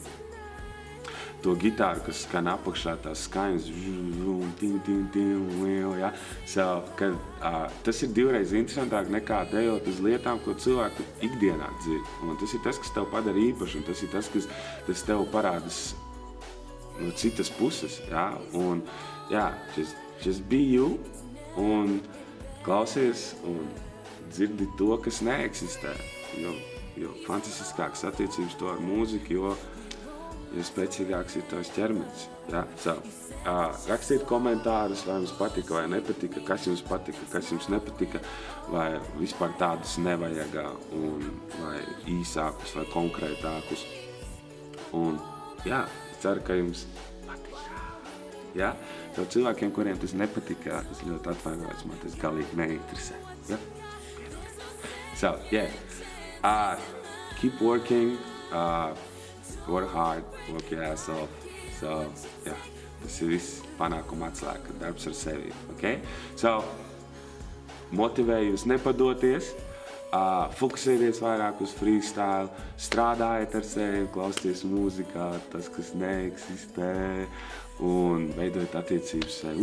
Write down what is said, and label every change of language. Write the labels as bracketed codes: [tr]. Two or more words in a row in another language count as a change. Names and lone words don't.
[lv] To gitāru, kas skan apakšā, tās skaņas, ja? Tas ir divreiz interesantāk nekā dejot uz lietām, ko cilvēku ikdienā dzird. Un tas ir tas, kas tev padara īpaši, un tas ir tas, kas tev parādas no citas puses. Ja? Un, [en] just be you, [lv] un klausies un dzirdi to, kas neeksistē. Jo fantastiskāks attiecības to ar mūziku, jo spēcīgāks ir tavs ķermenis. Ja? Rakstiet komentārus, vai jums patika vai nepatika, kas jums patika, kas jums nepatika, vai vispār tādus nevajag, vai īsākus vai konkrētākus. Un es ceru, ka jums patika. Ja? Tev cilvēkiem, kuriem tas nepatika, es ļoti atvainojos, man tas galīgi neinteresē. Ja? [en] So, keep working, work hard, work your ass off. [lv] So, tas ir viss panākuma atslēga, darbs ar sevi, okay? So, motivēju jūs nepadoties, fokusēties vairāk uz freestyle, strādājiet ar sevi, klausieties mūzikā, tas, kas neeksistē, un veidojiet attiecības sevi.